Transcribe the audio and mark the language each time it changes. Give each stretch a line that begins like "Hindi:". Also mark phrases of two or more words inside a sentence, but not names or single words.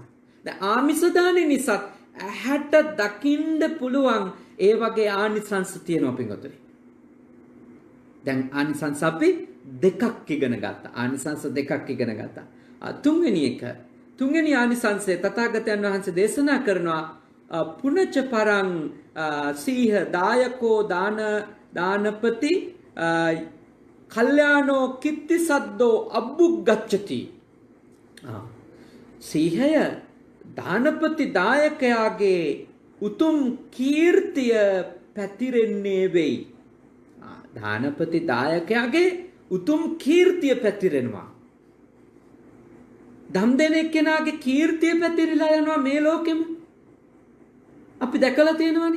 Sinhala: දැන් ආමිස දාණය නිසා ඇහැට දකින්න පුළුවන් ඒ වගේ ආනිසංස තියෙනවා පින්වතුනි. දැන් ආනිසංස අපි දෙකක් ඉගෙන ගත්තා. ආනිසංස දෙකක් ඉගෙන ගත්තා. තුන්වෙනි ආනිසංසය තථාගතයන් වහන්සේ දේශනා කරනවා
Pali: පුනච පරං සීහ දායකෝ දානපති කල්යාණෝ කිත්ති සද්දෝ අබ්බුග්ගච්ඡති.
Sinhala: සීහය දානපති දායකයාගේ උතුම් කීර්තිය පැතිරෙන්නේ වෙයි. දානපති දායකයාගේ උතුම් කීර්තිය පැතිරෙනවා. දම් දෙන එක්කෙනාගේ කීර්තිය පැතිරිලා යනවා මේ ලෝකෙම. අපි දැකලා තියෙනවනේ.